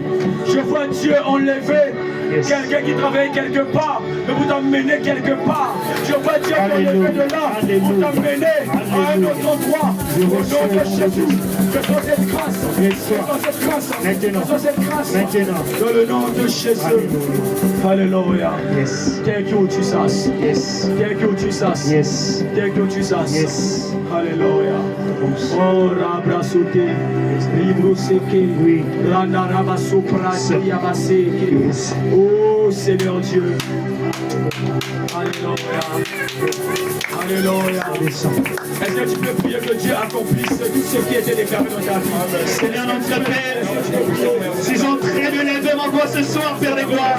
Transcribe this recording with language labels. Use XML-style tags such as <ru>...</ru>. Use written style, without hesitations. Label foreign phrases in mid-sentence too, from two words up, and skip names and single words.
<fr>Je vois Dieu enlever quelqu'un qui travaille quelque part, mais vous t'emmenez quelque part. Je vois Dieu t'enlever de là, vous t'emmener à un autre endroit. Au nom de Jésus. Je sens cette grâce. Je sens cette grâce. Je sens cette grâce. Dans le nom de Jésus.</fr> <en>Hallelujah. Yes. Thank you, Jesus. Yes. Thank you, Jesus. Yes. Thank you, Jesus. Yes. Hallelujah. Oh, Rabra Soute, Libro Seke, Randa Rabasopra, Yabaseke.</en> <fr>Oh, Seigneur Dieu. Alléluia. Alléluia. Est-ce que tu peux prier que Dieu accomplisse tout ce qui était déclaré dans ta vie? Seigneur notre Père, je suis en train de lever ma voix ce soir, Père des gloires.</fr>